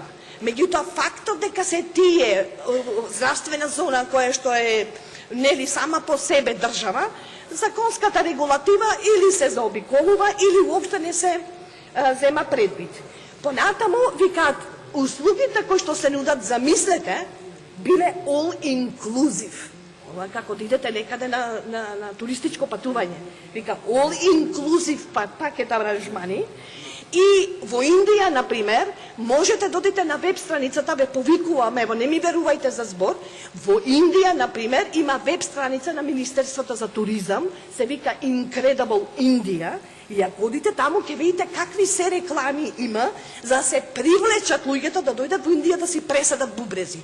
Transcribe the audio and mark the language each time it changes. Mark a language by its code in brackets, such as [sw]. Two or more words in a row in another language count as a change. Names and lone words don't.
[mk] Меѓутоа, фактот дека се тие здравствена зона која што е нели сама по себе држава, законската регулатива или се заобиколува или уопште не се зема предвид. Понатаму викаат услугите кои што се нудат, замислете, биле [en] all inclusive. [mk] Ова како да идете некаде на туристичко патување. Вика [en] all inclusive [mk] пакет аранжмани. И во Индија, например, можете да одите на веб страницата, ве повикуваме, ево не ми верувајте за збор, во Индија, например, има веб страница на Министерството за туризам, се вика [en] Incredible India, [mk] и ако одите таму, ќе видите какви се реклами има, за да се привлечат луѓето да дојдат во Индија да си пресадат бубрези.